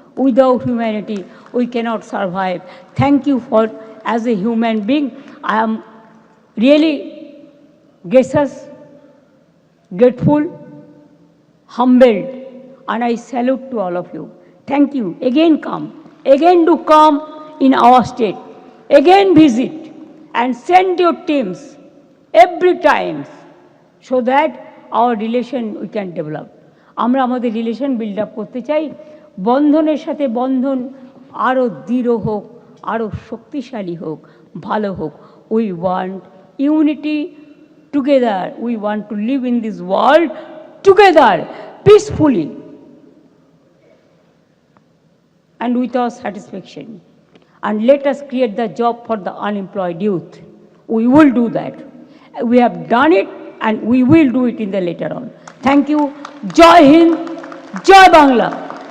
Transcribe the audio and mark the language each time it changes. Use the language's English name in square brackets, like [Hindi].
[English] Without humanity, we cannot survive. Thank you for, as a human being, I am really gracious, grateful, humbled, and I salute to all of you. Thank you. Again come. Again do come in our state. Again visit and send your teams every time so that our relation we can develop. [Bangla] আমরা আমাদের relation build up করতে চাই। বন্ধনের সাথে বন্ধন আরও দৃঢ় হোক, আরও শক্তিশালী হোক, ভালো হোক। [English] We want unity together. We want to live in this world together, peacefully, and without satisfaction. And let us create the job for the unemployed youth. We will do that. We have done it and we will do it in the later on. Thank you. Jai Hind, Jai Bangla.